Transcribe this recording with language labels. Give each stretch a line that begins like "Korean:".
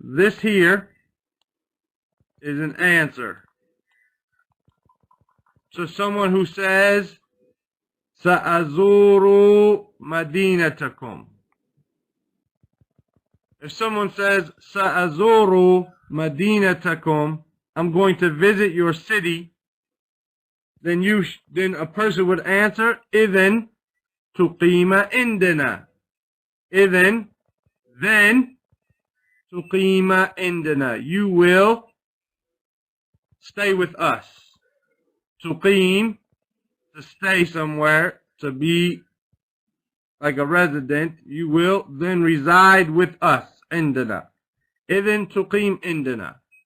English: This here is an answer to someone who says
Arabic: سأزور مدينتكم.
English: If someone says
Arabic: سأزور مدينتكم,
English: I'm going to visit your city, then a person would answer
Arabic: إذن تقيم عندنا. إذن,
English: then
Arabic: تقيم عندنا.
English: You will stay with us. تقيم, to stay somewhere, to be like a resident. You will then reside with us.
Arabic: عندنا. إذن تقيم عندنا.